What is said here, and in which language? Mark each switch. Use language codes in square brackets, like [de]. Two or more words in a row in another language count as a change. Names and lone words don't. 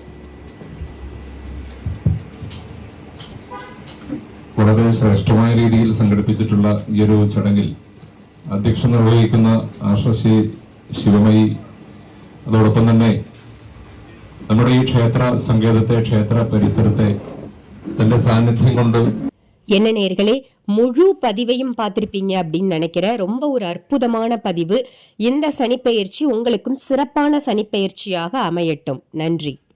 [ml] വളരെ ശ്രേഷ്ഠമായ രീതിയിൽ സംഘടിപ്പിച്ചിട്ടുള്ള ഈ ഒരു ചടങ്ങിൽ അധ്യക്ഷം നിർവഹിക്കുന്ന ആശ്രശി ശിവമയി, അതോടൊപ്പം തന്നെ നമ്മുടെ ഈ ക്ഷേത്ര സങ്കേതത്തെ, ക്ഷേത്ര പരിസരത്തെ തന്റെ സാന്നിധ്യം കൊണ്ട് [ta] என்ன நேர்களே, முழு பதிவையும் பார்த்திருப்பீங்க அப்படின்னு நினைக்கிறேன். ரொம்ப ஒரு அற்புதமான பதிவு. இந்த சனிப்பெயர்ச்சி உங்களுக்கும் சிறப்பான சனிப்பெயர்ச்சியாக அமையட்டும். நன்றி.